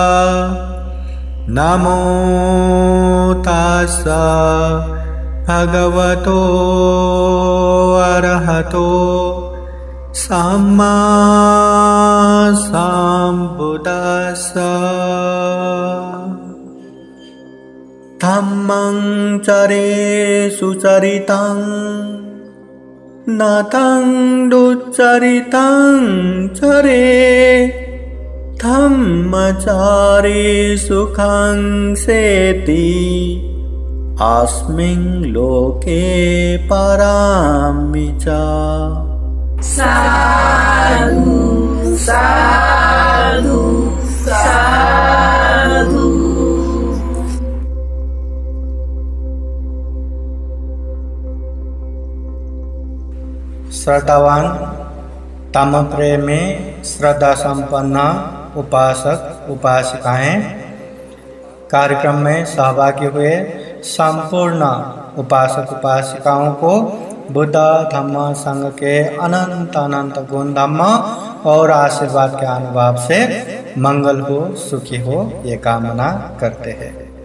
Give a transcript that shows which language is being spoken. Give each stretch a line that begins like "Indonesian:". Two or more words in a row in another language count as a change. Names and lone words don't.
Pali: नमो तस्सा भगवतो अरहतो सम्मा सम्बुद्धास्सा। धम्मं चरे सुचरितं नतं दुच्चरितं चरे धम्मचारे सुखं सेति अस्मिन् लोके परामि च। साधु साधु साधु।
Hindi: श्रद्धावान धम्म प्रेम में श्रद्धा संपन्न उपासक उपासिकाएं कार्यक्रम में सहभागी हुए संपूर्ण उपासक उपासिकाओं को बुद्ध धम्म संघ के अनंत अनंत गुण धम्म और आशीर्वाद के अनुभव से मंगल हो, सुखी हो, ये कामना करते हैं।